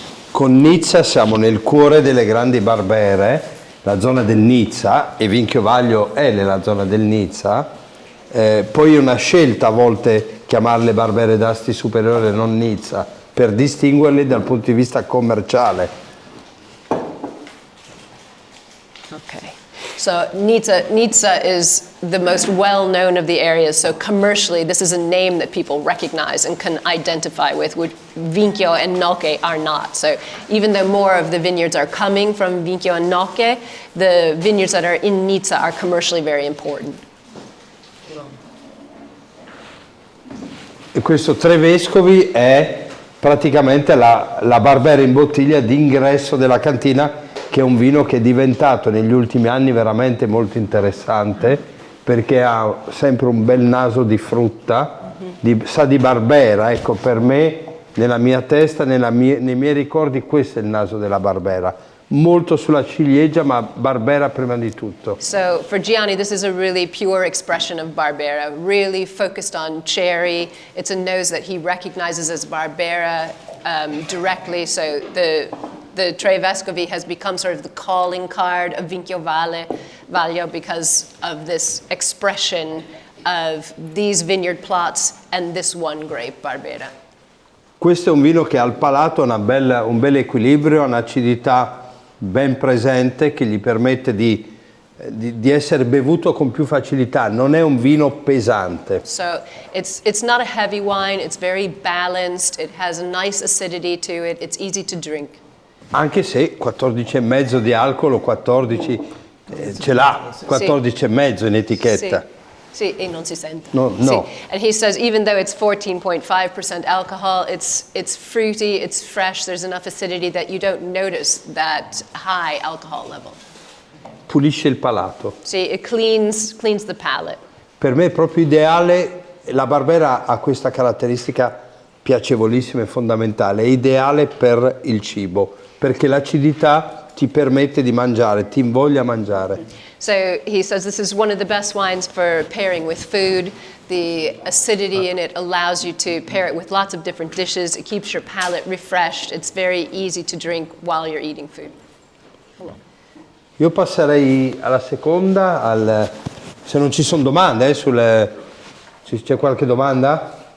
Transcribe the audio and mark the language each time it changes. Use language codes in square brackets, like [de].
[it] Con Nizza siamo nel cuore delle grandi Barbere, la zona del Nizza, e Vinchio Vaglio è nella zona del Nizza. Poi è una scelta a volte chiamarle Barbere d'Asti superiore, non Nizza, per distinguerle dal punto di vista commerciale. [en] Okay. So Nizza is the most well-known of the areas. So commercially, this is a name that people recognize and can identify with, which Vinchio and Noche are not. So even though more of the vineyards are coming from Vinchio and Noche, the vineyards that are in Nizza are commercially very important. [it] E questo Tre Vescovi è praticamente la Barbera in bottiglia d'ingresso della cantina, che è un vino che è diventato negli ultimi anni veramente molto interessante, perché ha sempre un bel naso di frutta, sa di Barbera. Ecco, per me, nella mia testa, nei miei ricordi, questo è il naso della Barbera. Molto sulla ciliegia, ma Barbera prima di tutto. [en] So for Gianni, this is a really pure expression of Barbera, really focused on cherry. It's a nose that he recognizes as Barbera directly. So the Tre Vescovi has become sort of the calling card of Vinchio Vaglio because of this expression of these vineyard plots and this one grape, Barbera. [it] Questo è un vino che al palato ha un bel equilibrio, un'acidità ben presente che gli permette di essere bevuto con più facilità. Non è un vino pesante. [en] So it's not a heavy wine, it's very balanced, it has a nice acidity to it, it's easy to drink. [it] Anche se 14,5 di alcol o 14 ce l'ha, 14,5 in etichetta. Sì, e non si sente. No. Sì. [en] And he says even though it's 14.5% alcohol, it's fruity, it's fresh, there's enough acidity that you don't notice that high alcohol level. [it] Pulisce il palato. [en] Sì, it cleans the palate. [it] Per me è proprio ideale, la Barbera ha questa caratteristica piacevolissima e fondamentale, è ideale per il cibo, perché l'acidità ti permette di mangiare, ti invoglia a mangiare. [en] So he says this is one of the best wines for pairing with food. The acidity in it allows you to pair it with lots of different dishes. It keeps your palate refreshed. It's very easy to drink while you're eating food. [it] Io passerei alla seconda, se non ci sono domande, c'è qualche domanda?